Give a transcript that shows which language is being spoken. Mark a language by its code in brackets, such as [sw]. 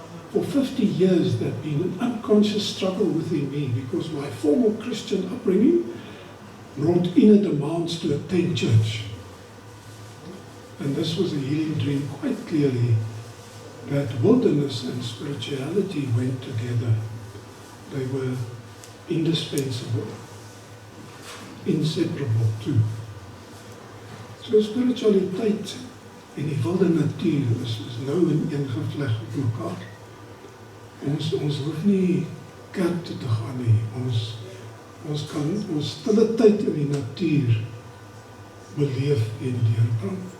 [en] For 50 years there had been an unconscious struggle within me because my formal Christian upbringing brought inner demands to attend church. And this was a healing dream quite clearly, that wilderness and spirituality went together. They were indispensable, inseparable too. [af] So spiritualiteit en die wilde natuur is nou in een gevleg met mekaar. Ons hoef nie kerk toe te gaan nie. Ons kan ons stille tyd in die natuur beleef en deurbring.